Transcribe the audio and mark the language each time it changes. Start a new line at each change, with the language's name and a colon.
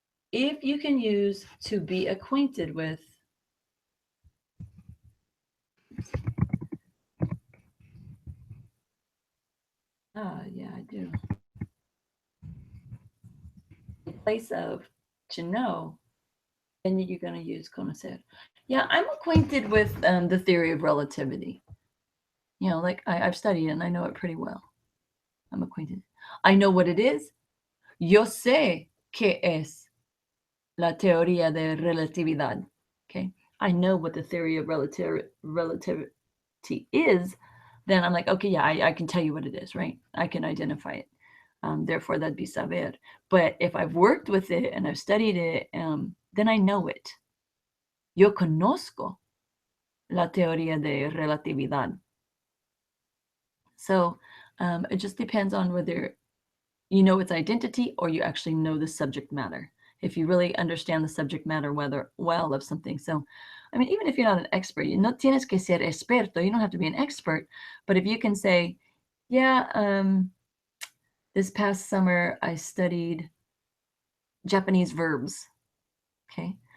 English: If you can use to be acquainted with, yeah, I do. In place of to know, then you're going to use conocer. Yeah, I'm acquainted with the theory of relativity. You know, like I've studied it and I know it pretty well. I'm acquainted. I know what it is.
Spanish: Yo sé qué es la teoría de relatividad.
English: Okay. I know what the theory of relativity is. Then I'm like, okay, yeah, I can tell you what it is, right? I can identify it. Therefore, that'd be saber. But if I've worked with it and I've studied it, then I know it.
Spanish: Yo conozco la teoría de relatividad.
English: So it just depends on whether you know its identity or you actually know the subject matter. If you really understand the subject matter well of something. So, I mean, even if you're not an expert, you no tienes que ser experto. You don't have to be an expert. But if you can say, yeah, this past summer I studied Japanese verbs. Okay.